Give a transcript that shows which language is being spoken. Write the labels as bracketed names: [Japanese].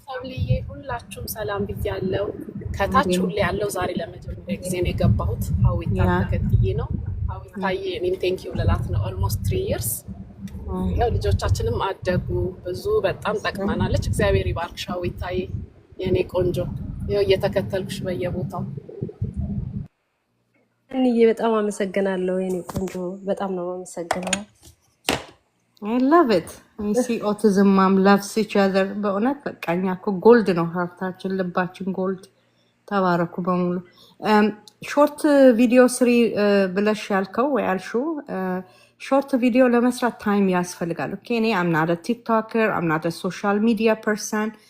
[Amharic] ሰብልዬ ሁላችሁም ሰላም ብያለሁ። ከታች ሁሌ ያለው ዛሬ ለመጀመሪያ ጊዜ ነው የገባሁት። ሀዊታ ተከትዬ ነው። ሀዊታዬ እኔም [English] ቴንክ ዩ [Amharic] ልላት ነው። [English] ኦልሞስት 3 ይርስ [Amharic] ያው ልጆቻችንም አደጉ ብዙ በጣም ጠቅመናለች። እግዚአብሔር ይባርክሽ ሀዊታዬ የኔ ቆንጆ። ያው እየተከተልኩሽ በየቦታው እንዬ በጣም አመሰግናለሁ የኔ ቆንጆ። በጣም ነው አመሰግናለሁ። [English] I love it. I see autism mom loves each other. [Amharic] በእውነት በቃ እኛ እኮ ጎልድ ነው ሀብታችን፣ ልባችን ጎልድ። ተባረኩ በሙሉ። ሾርት ቪዲዮ ስሪ ብለሽ ያልከው ወይ ያልሽው ሾርት ቪዲዮ ለመስራት ታይም ያስፈልጋል። ኦኬ እኔ [English] I'm not a TikToker, I'm not a social media person.